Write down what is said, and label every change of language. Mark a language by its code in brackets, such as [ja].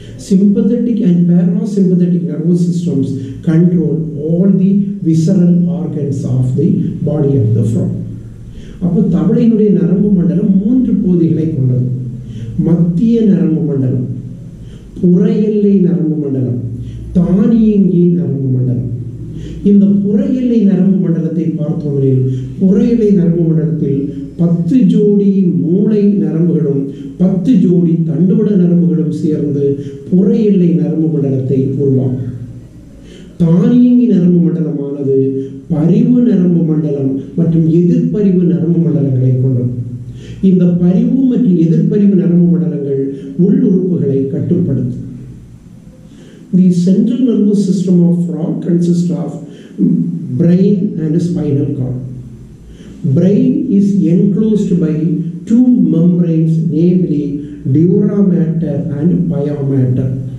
[en] Sympathetic and parasympathetic nervous systems control all the visceral organs of the body of the frog. [ta] அப்போ தவளையினுடைய நரம்பு மண்டலம் 3 பகுதிகளை கொண்டது. மத்திய நரம்பு மண்டலம், புற எல்லை நரம்பு மண்டலம், தானியங்கி நரம்பு மண்டலம். இந்த புற எல்லை நரம்பு மண்டலத்தை பார்த்தோமெனில் புற எல்லை நரம்பு மண்டலத்தில் 10 ஜோடி மூளை நரம்புகளும் 10 ஜோடி தண்டுவட நரம்புகளும் சேர்ந்து புற எல்லை நரம்பு மண்டலத்தை உருவாக்கும். தானியங்கி நரம்பு மண்டலமானது பரிவு நரம்பு மண்டலம் மற்றும் எதிர்பரிவு நரம்பு மண்டலங்களை கொண்டது. இந்த பரிவு மற்றும் எதிர்பரிவு நரம்பு மண்டலங்கள் உள்ளுறுப்புகளை கட்டுப்படுத்தும். [en] The central nervous system of frog consists of brain and spinal cord. Brain is enclosed by 2 membranes, namely dura mater and pia mater.